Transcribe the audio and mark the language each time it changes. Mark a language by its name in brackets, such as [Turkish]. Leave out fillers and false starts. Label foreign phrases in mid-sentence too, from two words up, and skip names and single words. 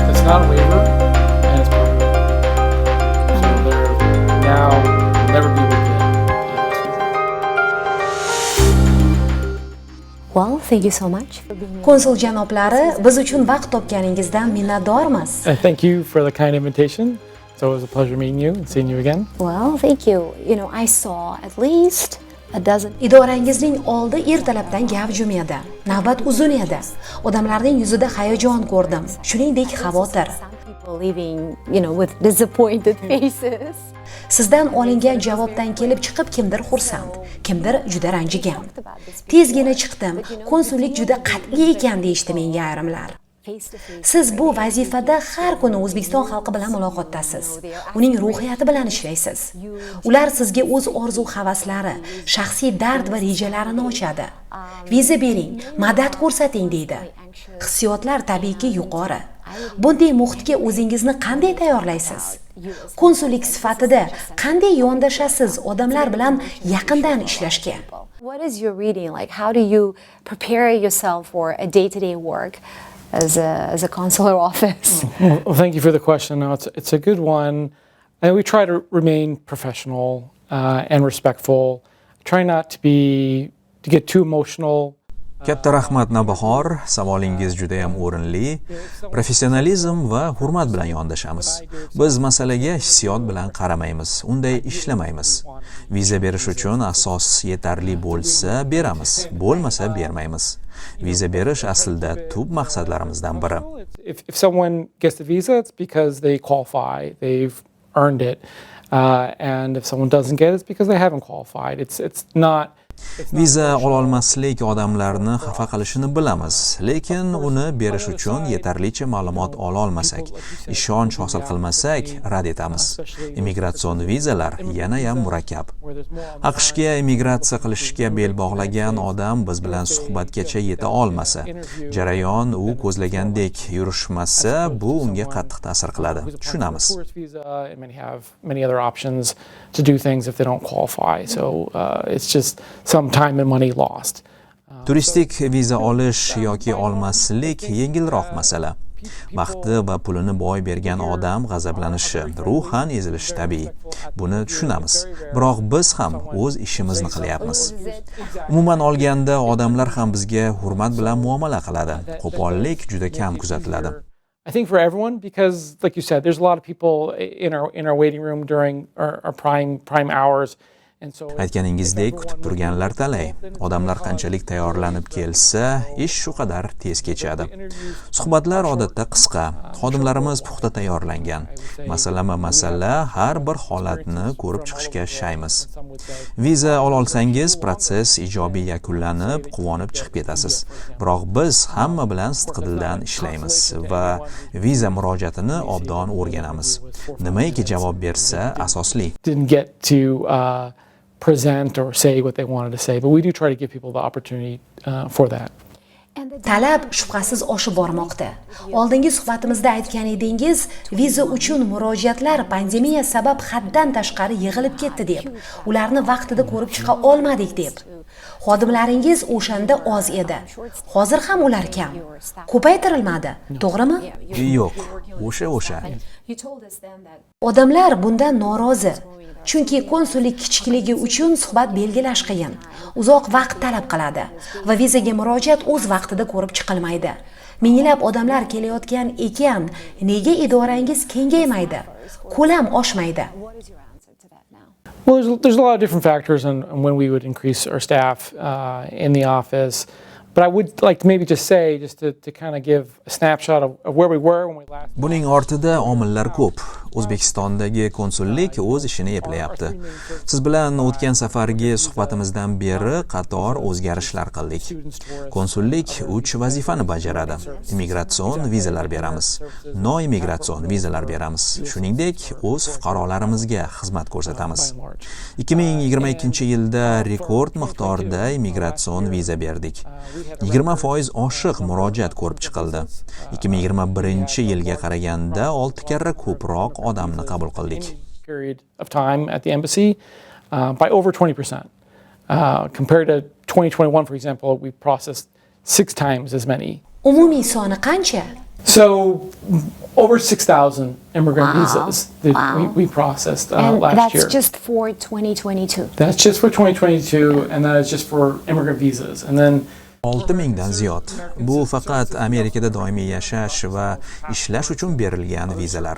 [English] not a waiver, and it's permanent. So they're now never be able to get Well, thank you so much. [Uzbek] Konsul janoblari, biz uchun vaqt topganingizdan minnatdormiz. [English] Thank you for the kind invitation. So it was a pleasure meeting you and seeing you again. Well, thank you. I saw at least a dozen. [Uzbek] Idorangizning oldi ertalabdan gavjum edi. Navbat uzun edi. Odamlarning yuzida hayajon ko'rdim. Shuningdek, xavotir. [English] Some people leaving, with disappointed faces. [Uzbek] Sizdan olingan javobdan kelib chiqib kimdir xursand, kimdir juda ranjigan. Tezgina chiqdim. Konsullik juda qat'iy ekan deyishdi menga ayrimlar. Siz bu vazifada har kuni O'zbekiston xalqi bilan muloqotdasiz. Uning ruhiyati bilan ishlaysiz. Ular sizga o'z orzu-havaslari, shaxsiy dard va rejalarini ochadi. Viza bering, madad ko'rsating deydi. Hissiyotlar tabiiyki yuqori. Bunday muhitga o'zingizni qanday tayyorlaysiz? Konsullik sifatida qanday yondashasiz odamlar bilan yaqindan ishlashga? [English] What is your reading like? How do you prepare yourself for a day-to-day work as a consular office? Well, thank you for the question. No, it's a good one. And we try to remain professional and respectful. Try not to get too emotional. [Uzbek] Katta rahmat Navbahor, savolingiz juda ham o'rinli. Professionalizm va hurmat bilan yondashamiz. Biz masalaga hissiyot bilan qaramaymiz, unday ishlamaymiz. Viza berish uchun asos yetarli bo'lsa beramiz, bo'lmasa bermaymiz. Viza berish aslida tub maqsadlarimizdan biri. [English] If someone gets the visa, it's because they qualify, they've earned it. And if someone doesn't get it, it's because they haven't qualified. It's not. [Uzbek] Viza ololmaslik odamlarni xafa qilishini bilamiz, lekin uni berish uchun yetarlicha ma'lumot ola olmasak, ishonch hosil qilmasak, rad etamiz. Immigratsion vizalar yana ham murakkab. AQShga immigratsiya qilishga bel bog'lagan odam biz bilan suhbatgacha yeta olmasa, jarayon u ko'zlagandek yurishmasa, bu unga qattiq ta'sir qiladi. Tushunamiz. [English] Many other options to do things if they don't qualify. So it's just some time and money lost. [Uzbek] Turistik viza olish yoki olmaslik yengilroq masala. Vaqti va pulini boy bergan odam g'azablanishi, ruhan ezilishi tabiiy. Buni tushunamiz. Biroq biz ham o'z ishimizni qilyapmiz. Umuman olganda odamlar ham bizga hurmat bilan muomala qiladi. Qo'pollik juda kam kuzatiladi. [English] I think for everyone, because like you said, there's a lot of people in our waiting room during our prime hours. [Uzbek] Aytganingizdek, kutib turganlar talay. Odamlar qanchalik tayyorlanib kelsa, ish shu qadar tez kechadi. Suhbatlar odatda qisqa. Xodimlarimiz puxta tayyorlangan. Masala har bir holatni ko'rib chiqishga shaymiz. Viza olsangiz, proses ijobiy yakunlanib, quvonib chiqib ketasiz. Biroq biz hamma bilan sidqidildan ishlaymiz va viza murojaatini obdon o'rganamiz. Nimaiki javob bersa asosli. [English] Present or say what they wanted to say, but we do try to give people the opportunity for that. [Uzbek] Talab shubhasiz oshib bormoqda. Oldingi suhbatimizda aytgan edingiz, viza uchun murojaatlar pandemiya sabab haddan tashqari yig'ilib ketdi deb, ularni vaqtida ko'rib chiqa olmadik deb. Xodimlaringiz o'shanda oz edi. Hozir ham ular kam. Ko'paytirilmadi, to'g'rimi? Yo'q, o'sha. Odamlar bundan norozi. Chunki konsullik kichikligi uchun suhbat belgilash qiyin, uzoq vaqt talab qiladi va vizaga murojaat o'z vaqtida ko'rib chiqilmaydi. Minglab odamlar kelayotgan ekan, nega idorangiz kengaymaydi? Ko'lam oshmaydi. [English] Well, there's a lot of different factors on when we would increase our staff in the office. But I would like to maybe just say, to kind of give a snapshot of where we were when we last. [Uzbek] Buning ortida omillar ko'p. O'zbekistondagi konsullik o'z ishini eplayapti. Siz bilan o'tgan safargi suhbatimizdan beri qator o'zgarishlar qildik. Konsullik 3 vazifani bajaradi. Immigratsion vizalar beramiz, noimmigratsion vizalar beramiz. Shuningdek, o'z fuqarolarimizga xizmat ko'rsatamiz. 2022-yilda rekord miqdorda immigratsion viza berdik. 20% oshiq murojaat ko'rib chiqildi. 2021-yilga qaraganda 6 karra ko'proq odamni qabul qildik. [English] Period of time at the embassy by over 20%. Compared to 2021, for example, we processed 6 times as many. [Uzbek] Umumiy soni qancha? [English] So over 6,000 immigrant visas that we processed And last that's year. just for 2022. That's just for 2022, and that is just for immigrant visas. And then [Uzbek] 6000 dan ziyod. Bu faqat Amerikada doimiy yashash va ishlash uchun berilgan vizalar.